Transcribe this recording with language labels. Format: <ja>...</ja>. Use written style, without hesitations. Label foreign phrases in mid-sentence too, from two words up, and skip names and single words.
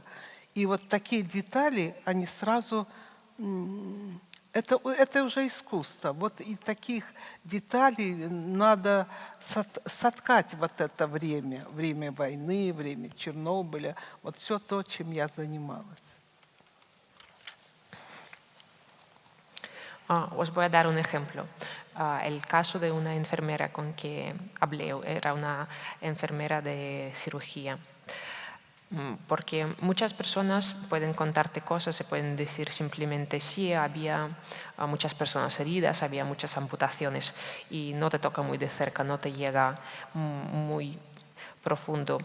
<ru>И вот такие детали, они сразу... Это уже искусство. Вот и таких деталей надо соткать вот это время войны, время Чернобыля, вот все то, чем я занималась.</ru> <es>Os voy a dar un ejemplo. El caso de una enfermera con que hablé, era una enfermera de cirugía. Porque muchas personas pueden contarte cosas, se pueden decir simplemente sí, había muchas personas heridas, había muchas amputaciones y no te toca muy de cerca, no te llega muy profundo.</es>